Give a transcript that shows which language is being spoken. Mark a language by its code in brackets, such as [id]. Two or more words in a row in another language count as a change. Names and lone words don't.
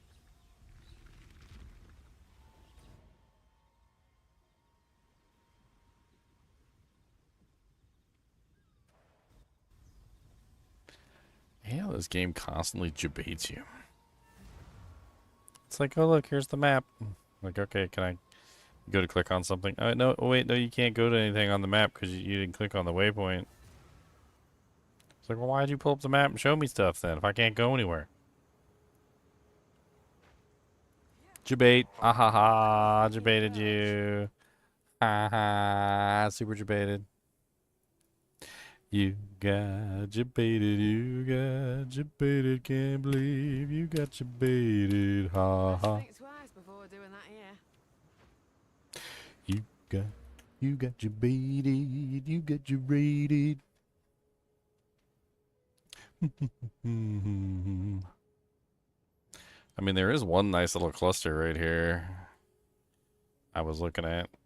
[en] Yeah, this game constantly debates you. It's like, oh look, here's the map. Like, okay, can I You go to click on something. Oh, no, wait, no, you can't go to anything on the map because you didn't click on the waypoint. It's like, well, why'd you pull up the map and show me stuff then if I can't go anywhere? Jabate. Ah ha ha. Jabated you. Ha ha. Super jabated. You got jabated. You got jabated. Can't believe you got jabated. Ha ha. Think twice before doing that here. You got jabated. You got jabated. I mean, there is one nice little cluster right here I was looking at.